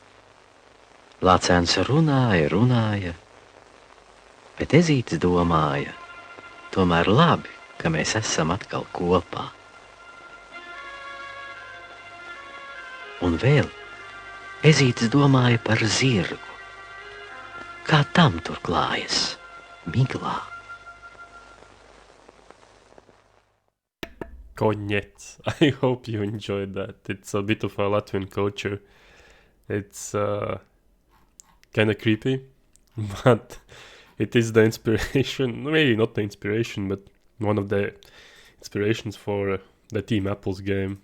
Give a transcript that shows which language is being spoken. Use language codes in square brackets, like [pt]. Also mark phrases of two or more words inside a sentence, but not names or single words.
[lv] Lācēns runāja, bet ezītis domāja, tomēr labi, ka mēs esam atkal kopā. Un vēl ezītis domāja par zirgu. Kā tam tur klājas, miglā. Konец. [en] I hope you enjoyed that. It's a bit of a Latvian culture. It's kind of creepy, but it is the inspiration, maybe not the inspiration, but one of the inspirations for the Team Apple's game.